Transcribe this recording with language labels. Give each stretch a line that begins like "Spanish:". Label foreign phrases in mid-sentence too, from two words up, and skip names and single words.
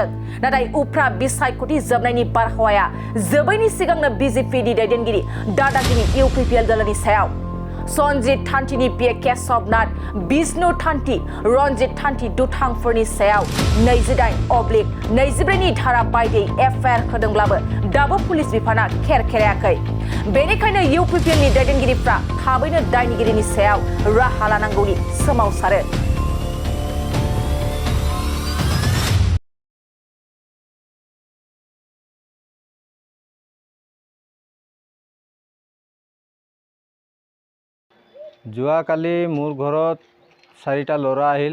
Bodo: नाथाय उफ्रा बिसायख'थि जोबनायनि बारहावाया जोबैनि सिगांनो BJPनि दैदेनगिरि दादागिरि UPPL दोलोनि सायाव सन्जित थान्थिनि पिए केशबनाथ, बिष्णु थान्थि, रन्जित थान्थि दुथांफोरनि सायाव 28/22 धारा बायदियै FIR होदोंब्लाबो दाबो पुलिस बिफाना खेरखेरायाखै। बेनिखायनो UPPLनि दैदेनगिरिफ्रा थाबैनो दायनिगिरिनि सायाव राहा लानांगौनि सोमावसारो।
Assamese: যোৱাকালি মোৰ ঘৰত 4টা ল'ৰা আহিল।